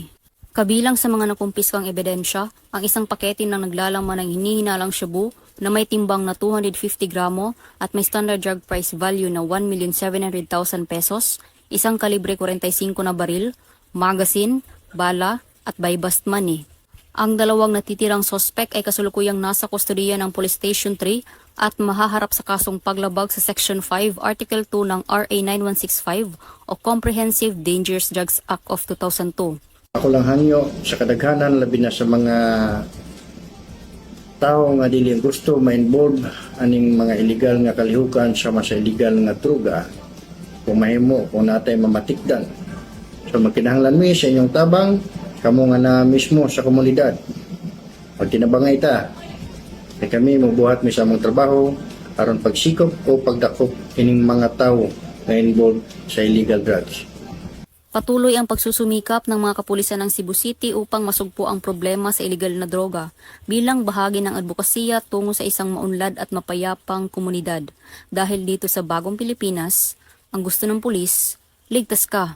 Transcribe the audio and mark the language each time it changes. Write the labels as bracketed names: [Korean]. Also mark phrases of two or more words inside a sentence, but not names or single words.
[Filipino] Kabilang sa mga nakumpiskang ebidensya, ang isang pakete ng naglalaman ng hinihinalang shabu na may timbang na 250 gramo at may [English] standard drug price value [Filipino] na 1,700,000 pesos, isang kalibre 45 na baril, magazine, bala at [English] buy-bust money. [Filipino] Ang dalawang natitirang sospek ay kasulukuyang nasa kustodiya ng Police Station 3 at mahaharap sa kasong paglabag sa Section 5, Article 2 ng RA 9165 o Comprehensive Dangerous Drugs Act of 2002. [Cebuano] Ako lang hangyo sa kadaghanan labi na sa mga tao nga dili gusto ma-involve aning mga illegal nga kalihukan sama sa illegal nga druga kung mahimo kung natay mamatikdan. So magkinahanglan mi sa inyong tabang kamo nga na mismo sa komunidad. Pag tinabangay ta, ay kami mabuhat mi sa among trabaho aron pagsikop o pagdakop ining mga tao na involved sa [English] illegal drugs. [Filipino] Patuloy ang pagsusumikap ng mga kapulisan ng Cebu City upang masugpo ang problema sa iligal na droga bilang bahagi ng advokasya tungo sa isang maunlad at mapayapang komunidad. Dahil dito sa bagong Pilipinas, ang gusto ng pulis, ligtas ka.